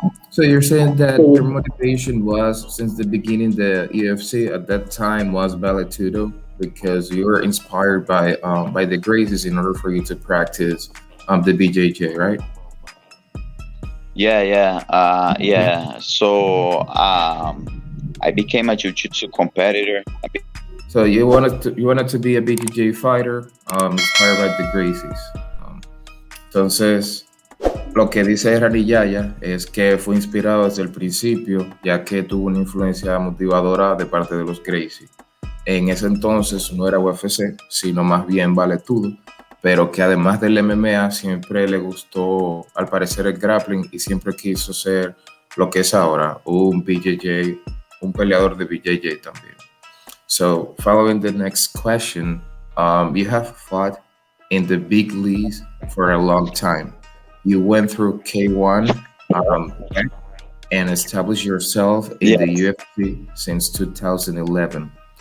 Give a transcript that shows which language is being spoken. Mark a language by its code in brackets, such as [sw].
[en] So you're saying that your motivation was since the beginning the UFC at that time was Vale because you were inspired by the Gracies in order for you to practice the BJJ, right? Yeah. So I became a jiu-jitsu competitor. So you wanted to be a BJJ fighter, inspired by the Gracies. [es] Entonces, lo que dice Rani Yahya es que fue inspirado desde el principio, ya que tuvo una influencia motivadora de parte de los Gracie. En ese entonces no era UFC, sino más bien Vale Tudo, pero que además del MMA siempre le gustó, al parecer, el grappling y siempre quiso ser lo que es ahora, un BJJ, un peleador de BJJ también. [en] So, following the next question, you have fought in the big leagues for a long time. You went through K1 and established yourself in the Yes. UFC since 2011.